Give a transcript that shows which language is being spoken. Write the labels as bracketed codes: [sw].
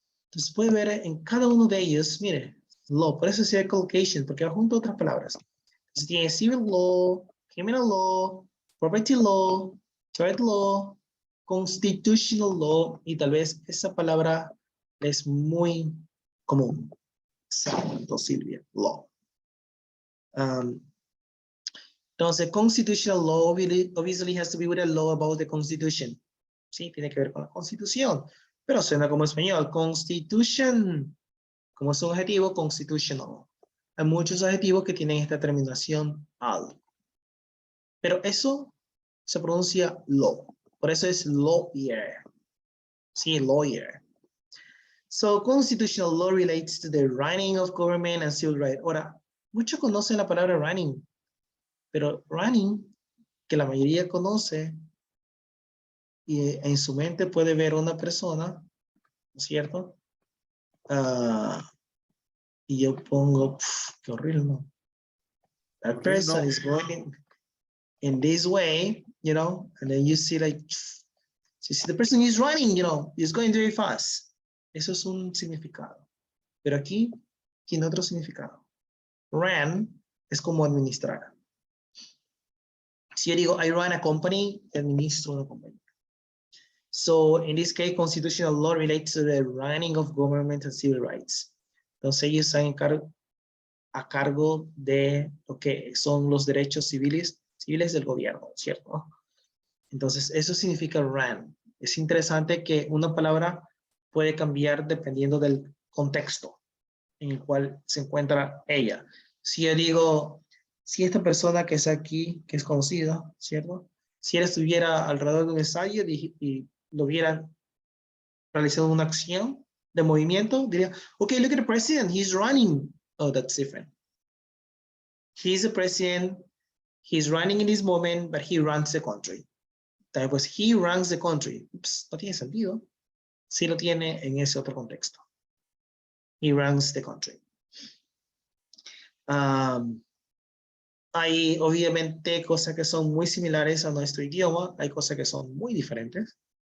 [es] Entonces puede ver en cada uno de ellos, mire, law, por eso se llama collocation, porque va junto a otras palabras. Entonces tiene civil law, criminal law, property law, trade law, constitutional law, y tal vez esa palabra es muy común. Exacto, Silvia, law. Entonces, [en] constitutional law obviously has to be with a law about the constitution. [es] Sí, tiene que ver con la constitución. Pero suena como español, constitution. Como es un adjetivo, constitutional. Hay muchos adjetivos que tienen esta terminación al. Pero eso se pronuncia law. Por eso es lawyer. Sí, lawyer. [en] So, constitutional law relates to the running of government and civil rights. [es] Ahora, muchos conocen la palabra running, pero running, que la mayoría conoce, y en su mente puede ver una persona, ¿no es cierto? Y yo pongo, qué horrible, ¿no? [en] That person is going in this way, you know, and then you see like, so the person is running, you know, is going very fast. [es] Eso es un significado. Pero aquí tiene otro significado. Run es como administrar. Si yo digo, [en] I run a company, [es] administro una compañía. [en] So, in this case, constitutional law relates to the running of government and civil rights. [es] Entonces, ellos están a cargo de lo que son los derechos civiles del gobierno, ¿cierto? Entonces, eso significa run. Es interesante que una palabra puede cambiar dependiendo del contexto en el cual se encuentra ella. Si yo digo, si esta persona que está aquí, que es conocida, ¿cierto? Si él estuviera alrededor de un ensayo y lo vieran realizando una acción de movimiento, diría, [en] okay, look at the president, he's running. Oh, that's different. He's the president, he's running in this moment, but he runs the country. [es] Entonces, pues, [en] he runs the country. [es] Ups, no tiene sentido. Sí lo tiene en ese otro contexto. [en] He runs the country. [es] Hay obviamente cosas que son muy similares a nuestro idioma, hay cosas que son muy diferentes.